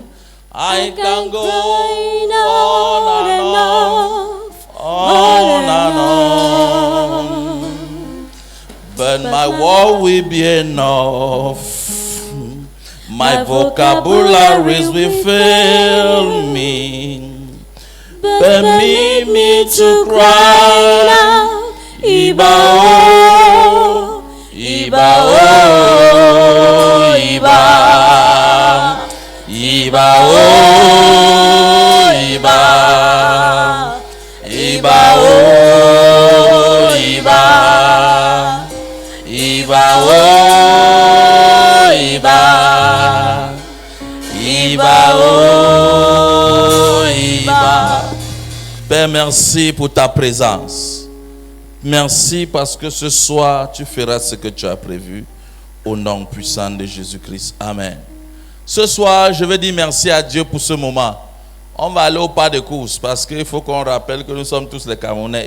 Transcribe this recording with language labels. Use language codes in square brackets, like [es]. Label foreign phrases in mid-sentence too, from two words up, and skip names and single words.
[en] I can go on and on, but my word will be enough. My vocabularies will fail me. Permit me to cry out, [yo] Iba, Iba, oh, Iba, Iba, oh, Iba, Iba, oh, Iba, Iba, oh, Iba, Iba, oh, Iba. [fr] Père, merci pour ta présence. Merci parce que ce soir, tu feras ce que tu as prévu. Au nom puissant de Jésus-Christ. Amen. Ce soir, je veux dire merci à Dieu pour ce moment. On va aller au pas de course parce qu'il faut qu'on rappelle que nous sommes tous les Camerounais.